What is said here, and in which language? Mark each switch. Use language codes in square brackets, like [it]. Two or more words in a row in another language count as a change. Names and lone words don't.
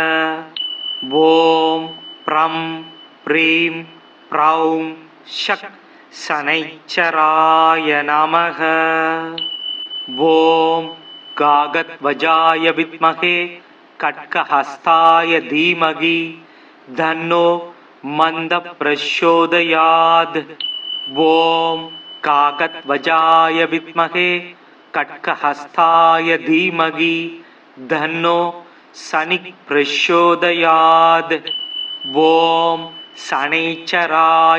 [sa] ॐ ब्रं ब्रीं ब्रौं षक् शनैश्चराय नमः. ॐ काकध्वजाय विद्महे खड्गहस्ताय धीमहि तन्नो मन्दप्रचोदयात् ॐ कागद्वजाय विद्महे कट्कहस्ताय धीमहि तन्नो शनिः प्रचोदयात् ॐ शनैश्चराय